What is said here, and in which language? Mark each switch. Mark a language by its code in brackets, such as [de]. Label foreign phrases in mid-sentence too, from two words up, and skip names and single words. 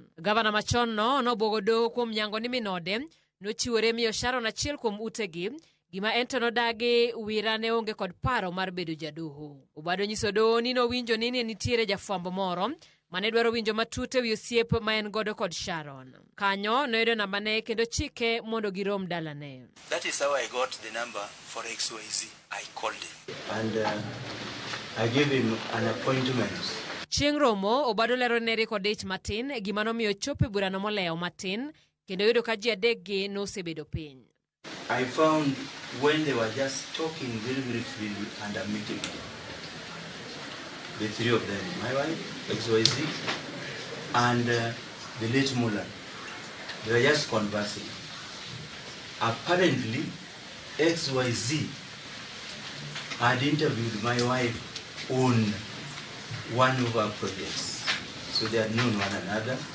[luo] Gavana machon no nobwogo doho kuom nyango ni min ode nochiwore miyo Sharon achiel kuom utegi, gima ento nodagi wira ne onge kod paro mar bedo jadoho. Obado nyiso doho ni nowinjo ni nitiere jafwambo moro mane dwaro winjo matut e wi osiep ma en godo kod Sharon. Kanyo noyudo nambane kendo chike mondo girom dalane. [en] That is how I got the number for XYZ. I called him and I gave him an appointment. [luo] Chieng' romo, Obado lero ne riko dich matin gima nomiyo chope burano molewo matin kendo yudo ka ji adekgi nosebedo piny. [en] I found when they were just talking very, very freely and amicably, the three of them, my wife, XYZ, and the late Mullah, they were just conversing. Apparently, XYZ had interviewed my wife on one of our projects, so they had known one another.